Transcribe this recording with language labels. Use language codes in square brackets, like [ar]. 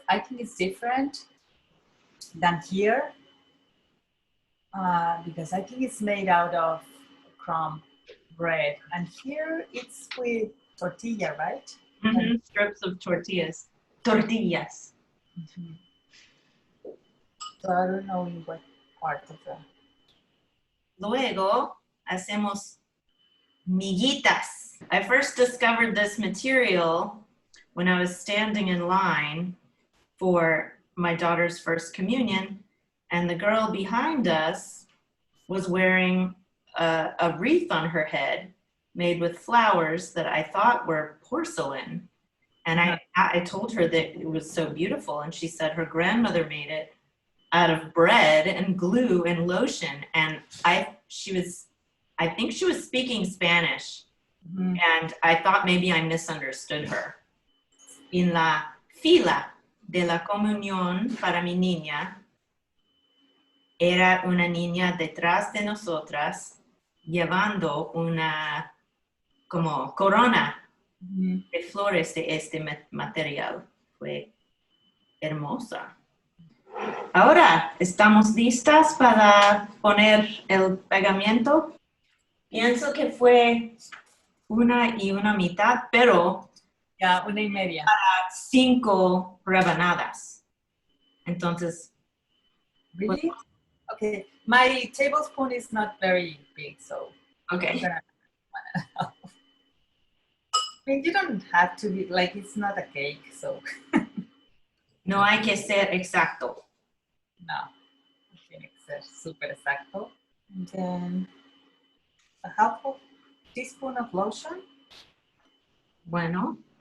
[en] I think it's different than here because I think it's made out of crumb bread. And here it's with tortilla, right? strips of tortillas. Tortillas. Mm-hmm. So I don't know in what part of the... [es] Luego hacemos miguitas. [en] I first discovered this material when I was standing in line for my daughter's first communion, and the girl behind us was wearing a wreath on her head made with flowers that I thought were porcelain. And I told her that it was so beautiful, and she said her grandmother made it out of bread and glue and lotion. And I think she was speaking Spanish. Mm-hmm. And I thought maybe I misunderstood her. [es] En la fila de la comunión para mi niña, era una niña detrás de nosotras llevando una como corona de flores de este material. Fue hermosa. Ahora, ¿estamos listas para poner el pegamento? Pienso que fue 1 y 1/2, pero [en] Yeah, 1.5. [es] 5 rebanadas. Entonces, [en] Really? Okay. My tablespoon is not very big, so okay. I mean, you don't have to be, like, it's not a cake, so [es] No hay que ser exacto. no. Tiene que ser super exacto. [en] And then a half of teaspoon of lotion. [es] Bueno.